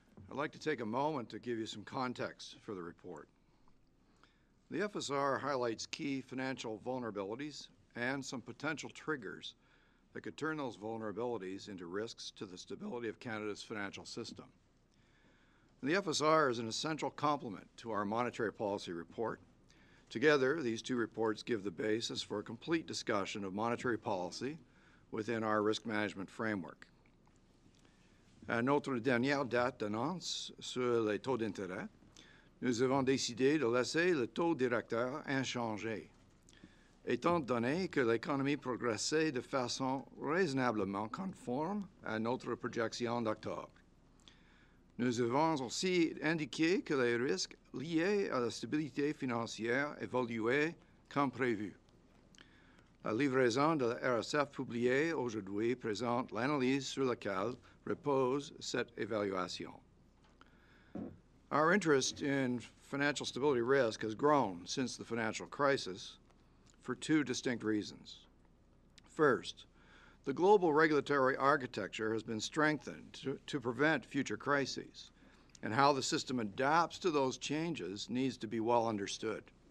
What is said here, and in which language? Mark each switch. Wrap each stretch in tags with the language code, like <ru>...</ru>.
<en>I'd like to take a moment to give you some context for the report. The FSR highlights key financial vulnerabilities and some potential triggers that could turn those vulnerabilities into risks to the stability of Canada's financial system. The FSR is an essential complement to our monetary policy report. Together, these two reports give the basis for a complete discussion of monetary policy within our risk management framework.</en> <fr>À notre dernière date d'annonce sur les taux d'intérêt, nous avons décidé de laisser le taux directeur inchangé, étant donné que l'économie progressait de façon raisonnablement conforme à notre projection d'octobre. Nous avons aussi indiqué que les risques liés à la stabilité financière évoluaient comme prévu. La livraison de la RSF publiée aujourd'hui présente l'analyse sur laquelle repose cette évaluation.</fr> <en>Our interest in financial stability risk has grown since the financial crisis for two distinct reasons. First, the global regulatory architecture has been strengthened to prevent future crises, and how the system adapts to those changes needs to be well understood.</en>